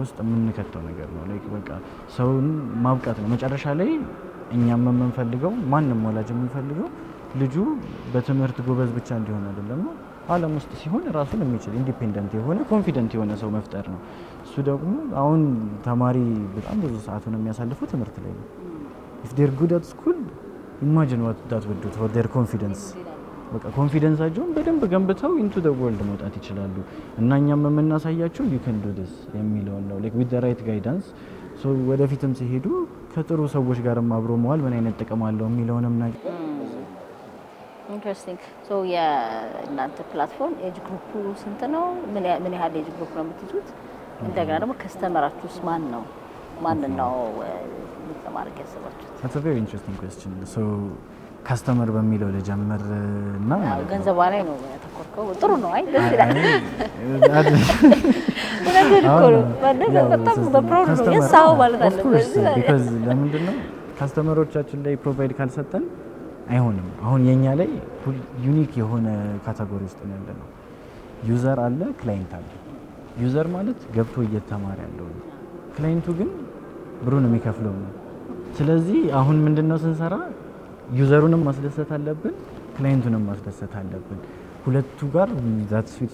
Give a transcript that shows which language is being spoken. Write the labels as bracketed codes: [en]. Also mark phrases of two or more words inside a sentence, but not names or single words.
[am] ውስጥ የምንከተው ነገር ነው። ላይክ በቃ ሰውን ማብቃት ነው መጨረሻ ላይ። እኛም የምንፈልገው ማንም ወላጅ የምንፈልገው ልጁ በትምህርት ጎበዝ ብቻ እንዲሆን አይደለም ነው። ዓለም ውስጥ ሲሆን ራሱን የሚችል ኢንዲፔንደንት የሆነ ኮንፊደንት የሆነ ሰው መፍጠር ነው። እሱ ደግሞ አሁን ተማሪ በጣም ብዙ ሰዓቱን የሚያሳልፈው ትምህርት ላይ ነው። [en] if they're good at school imagine what that would do for their confidence። [am] በቃ ኮንፊደንሳቸውን በደንብ ገንብተው [en] into the world [am] መውጣት ይችላሉ። እና እኛም የምናሳያቸው [en] you can do this [am] የሚለውን ነው [en] like with the right guidance። [am] so ወደፊትም ሲሄዱ ከጥሩ ሰዎች ጋርም አብሮ መዋል ምን አይነት ጥቅም አለው የሚለውንም ነገር ኢንትረስቲንግ። ሶ የእናንተ ፕላትፎርም [en] age group [am] ስንት ነው? ምን ያህል [en] age group [am] ነው የምትይዙት? እንደገና ደግሞ ከስተመራችሁስ ማን ነው? ማንን ነው ለማድረግ ያሰባችሁት? [en] That's a very interesting question. [am] so ካስተመር በሚለው ልጀምር እና ገንዘቧ ላይ ነው ያተኮርከው። ጥሩ ነው። አይ ደስ ይላል። በጣም በፕሮግራም ነው የሳው ማለት አለ። because ለምንድን ነው ካስተመሮቻችን ላይ ፕሮቫይድ ካልሰጠን አይሆንም። አሁን የኛ ላይ ዩኒክ የሆነ ካቴጎሪ ውስጥ ነው ያለነው። ዩዘር አለ፣ ክላይንት አለ። ዩዘር ማለት ገብቶ እየተማረ ያለው ነው። ክላይንቱ ግን ብሩን የሚከፍለው ነው። ስለዚህ አሁን ምንድነው ስንሰራ ዩዘሩንም ማስደሰት አለብን፣ ክላይንቱንም ማስደሰት አለብን። ሁለቱ ጋር [en] that sweet